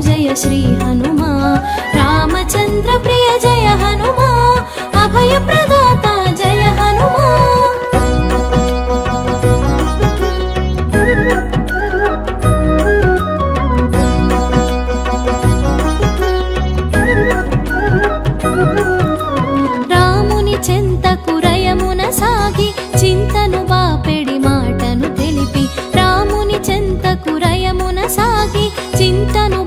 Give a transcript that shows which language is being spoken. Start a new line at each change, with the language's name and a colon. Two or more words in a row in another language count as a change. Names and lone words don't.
Sanskrit: श्री हनुमा रामचंद्र प्रिय जय हनुमा अभय प्रदाता जय हनुमा
Telugu: రాముని చెంతకు రయమున సాగి చింతను బాపెడి మాటను తెలిపి రాముని చెంతకు రయమున సాగి చింతను